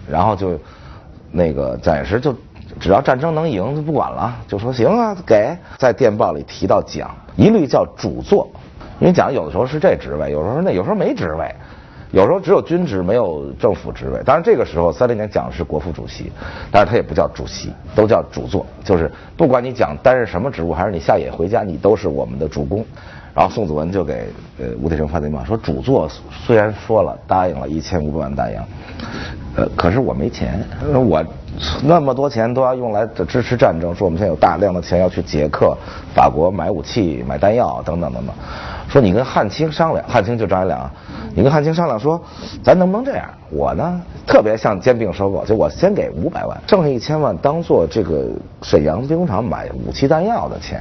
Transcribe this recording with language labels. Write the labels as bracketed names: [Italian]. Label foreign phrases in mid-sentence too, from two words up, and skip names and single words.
[Chinese] 然後就那個蔣介石就只要戰爭能贏就不管了，就說行啊，給。在電報裡提到蔣，一律叫主座，因為蔣有的時候是這職位，有時候沒職位，有時候只有軍職没有政府職位。当然這個時候30年蔣是國副主席，但是他也不叫主席，都叫主座，就是不管你蔣擔任什麼職務，還是你下野回家，你都是我們的主公。然後宋子文就給吳鐵城发电报说，主座虽然说了答应了1500万大洋，可是我没钱， 那麼多錢都要用来支持戰爭，說我們現在有大量的錢要去捷克、法國買武器、買彈藥等等等等。說你跟漢卿商量，漢卿就张学良，你跟漢卿商量說，咱能不能这样？我呢特別像兼并收购，就我先給500萬，剩下1000萬當做這個瀋陽兵工廠買武器彈藥的錢。